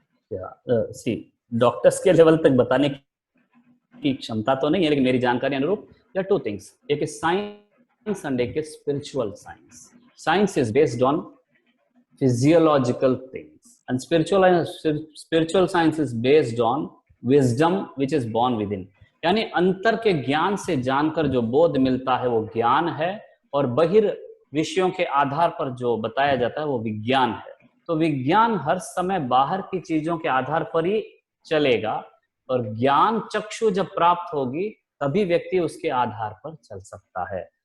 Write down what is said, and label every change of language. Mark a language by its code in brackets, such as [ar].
[hi] सी doctors के level तक बताने की क्षमता तो नहीं है, लेकिन मेरी जानकारी अनुरूप [en] There are two things. [hi] एक साइंस एंड एक spiritual science. [en] Science is based on physiological things, and spiritual science is based on wisdom which is born within। [hi] यानी अंतर के ज्ञान से जानकर जो बोध मिलता है वो ज्ञान है, और बहिर विषयों के आधार पर जो बताया जाता है वो विज्ञान है। तो विज्ञान हर समय बाहर की चीजों के आधार पर ही चलेगा, और ज्ञान चक्षु जब प्राप्त होगी तभी व्यक्ति उसके आधार पर चल सकता है।